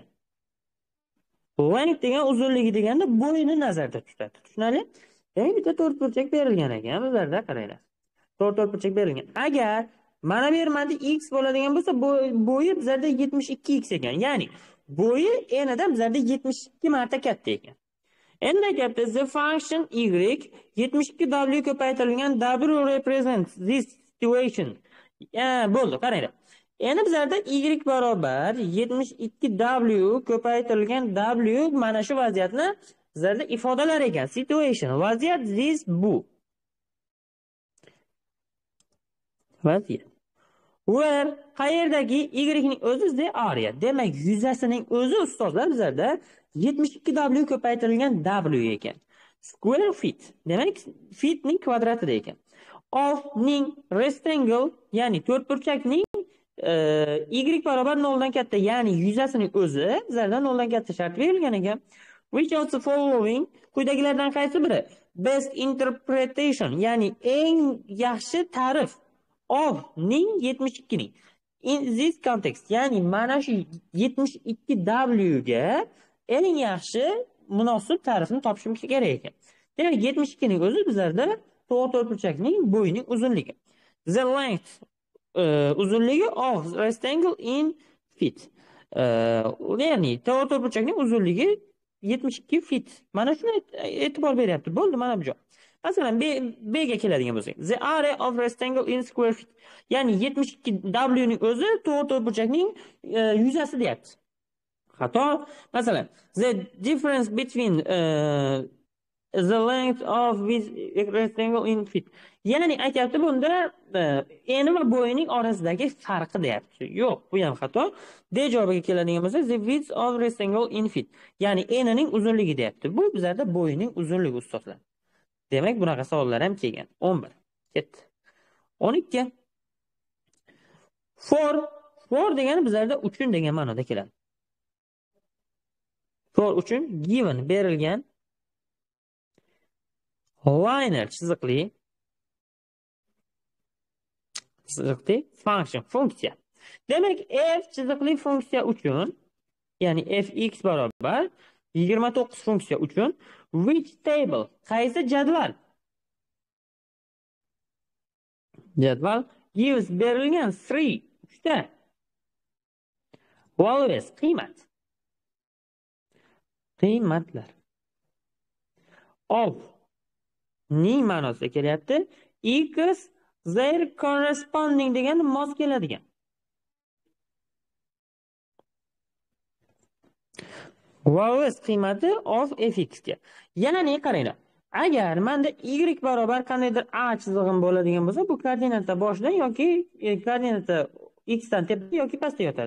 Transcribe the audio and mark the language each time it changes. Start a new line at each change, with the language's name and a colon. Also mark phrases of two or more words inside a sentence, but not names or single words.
Uzbek: Length degan uzunligi deganda bo'yini nazarda tutadi. Tushunarli? Demak, bitta to'rtburchak berilgan ekan, bizlarda qaranglar. To'rtburchak berilgan. Agar mana bu yermanda x bo'ladigan bo'lsa, bo'yi bizlarda 72x ekan. Ya'ni bo'yi enidan bizlarda 72 marta katta ekan. Endi gapda
English: the function y 72w ko'paytirilgan w represents this situation.
Uzbek: Bo'ldi, qaranglar. Endi bizlarda y barobar 72w ko'paytirilgan w mana shu vaziyatni bizlarda ifodalar ekan. Situation, vaziyat this bu. Vaziyat. Where qayerdagi y ning o'zi
English: the area.
Uzbek: Demak, yuzasining o'zi ustozlar bizlarda 72w ko'paytirilgan w ekan.
English: Square feet.
Uzbek: Demak, feet ning kvadratida ekan. Of ning rectangle, ya'ni to'rtburchakning y barobar 0 dan katta, ya'ni yuzasining o'zi bizlarda 0 dan katta shart berilgan ekan.
English: Which of the following,
Uzbek: quyidagilardan qaysi biri
English: best interpretation,
Uzbek: ya'ni eng yaxshi ta'rif of ning 72 ning
English: in this context,
Uzbek: ya'ni mana shu 72w ga eng yaxshi munosib ta'rifni topishim kerak ekan. Demak, 72 ning o'zi bizlarda to'rtburchakning bo'yining uzunligi.
English: The length uzunligi of rectangle in feet.
Uzbek: Ya'ni to'rtburchakning uzunligi 72 feet. Mana shuni e'tibor beryapti. Bo'ldi, mana bu joy. Masalan, B ga keladigan bo'lsak,
English: the area of rectangle in square feet.
Uzbek: Ya'ni 72w ning o'zi to'rtburchakning yuzasi deyapti. Xato. Masalan,
English: the difference between the length of this rectangle in feet.
Uzbek: Ya'ni aytyapti bunda eni va bo'yining orasidagi farqi deyapti. Yo'q, bu ham xato. D javobiga keladigan bo'lsa,
English: the width of rectangle in feet.
Uzbek: Ya'ni enining uzunligi deyapti. Bu bizlarda bo'yining uzunligi ustozlar. Demak, bunaqa savollar ham kelgan. 11. Ketdi. 12. For degani bizlarda uchun degan ma'noda keladi. For uchun given berilgan liner chiziqli function funksiya. Demak, f chiziqli funksiya uchun, ya'ni fx barobar 29 funksiya uchun
English: which table,
Uzbek: qaysi jadval? Jadval gives berilgan 3 uchta values qiymatlar of ning ma'nosida kelyapti. X
English: their corresponding
Uzbek: degan mos keladigan. Values qiymati of fx ga. Ya'ni qaranglar. Agar menda y barobar qandaydir a chizig'im bo'ladigan bo'lsa, bu koordinata boshida yoki koordinata x dan tepda yoki pastda yotadi.